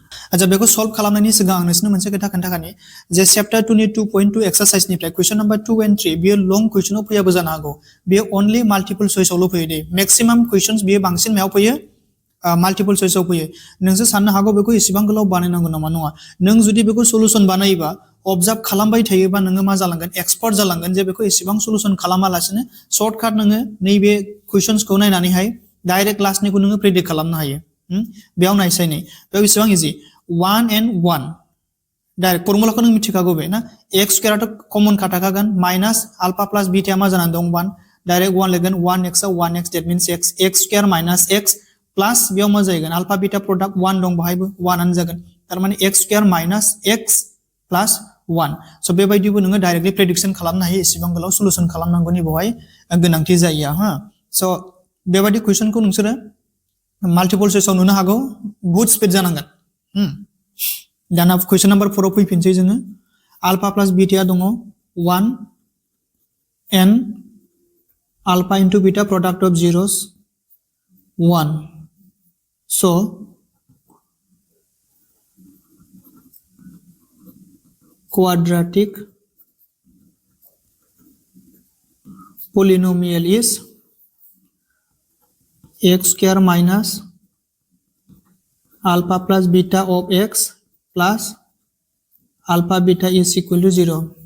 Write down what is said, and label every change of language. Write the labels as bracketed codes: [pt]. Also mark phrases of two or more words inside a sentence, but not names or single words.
[brx] अच्छा बेखौ सल्व खालामनायनि सिगां आं नोंसोरनो मोनसे खोथा खोन्थाखानि जे चैप्टर 2 नि 2.2 एक्सरसाइज निफ्राय [en] question number 2 and 3 [brx] बियो लं क्वेश्चनाव फैयाबो जानो हागौ बियो [en] only multiple choice' [brx] फैयो [en] they maximum questions [brx] बियो बांसिन मायाव फैयो [en] multiple choice [brx] फैयो नोंसोर साननो हागौ बेखौ इसेबां गोलाव बानायनांगौ नामा नङा नों जुदि बेखौ सलुशन बानायोबा ऑब्जर्व खालामबाय थायोबा नोङो मा जालांगोन एक्सपर्ट जालांगोन जे बेखौ इसेबां सलुशन खालामालासिनो शॉर्टकाट नोङो नैबे क्वेश्चंसखौ नायनानैहाय डाइरेक्ट लास्टनिखौ नोङो प्रेडिक्ट खालामनो हायो बेयाव नायसाय नै बेयाव इसेबां इजि 1 and 1 डाइरेक्ट फर्मुलाखौ नों मिथिखागौ बे ना [en] x square' [brx] कमन खाथाखागोन [en] minus alpha plus beta [brx] मा जानानै दं 1 डाइरेक्ट 1 लिरगोन 1x आव 1x [en] that means x square minus x plus [brx] बेयाव मा जागोन [en] alpha beta product [brx] 1 दं बाहायबो 1 आनो जागोन तारमाने [en] x square minus x plus [brx] 1 सो बेबायदिबो नोङो डाइरेक्टली प्रेडिक्शन खालामनो हायो इसेबां गोलाव सलुशन खालामनांगौनि बेवहाय गोनांथि जायो हा सो बेबायदि क्वेश्चनखौ नोंसोरो [en] multiple choice [brx] नुनो हागौ [hi] बहुत स्पीड [brx] जानांगोन दाना [en] question number 4 [brx] आव फैफिनसै जोङो [en] alpha plus beta [brx] दङ 1 n [en] alpha into beta product of zeros 1 so quadratic polynomial is x square minus alpha plus beta of x plus alpha beta is equal to 0.